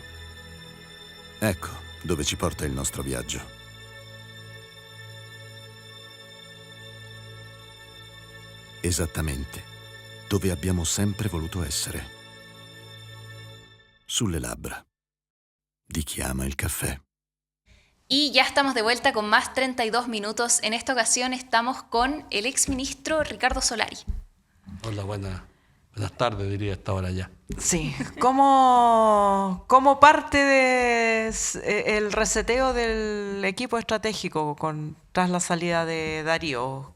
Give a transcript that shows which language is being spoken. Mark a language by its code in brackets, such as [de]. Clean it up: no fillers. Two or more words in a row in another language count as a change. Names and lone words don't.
[it] Ecco dove ci porta il nostro viaggio. Esattamente dove abbiamo sempre voluto essere. Sulle labbra di chi ama il caffè. [es] Y ya estamos de vuelta con más 32 minutos. En esta ocasión estamos con el exministro Ricardo Solari. Hola, buenas tardes, diría a esta hora ya. Sí, como parte del reseteo del equipo estratégico tras la salida de Darío.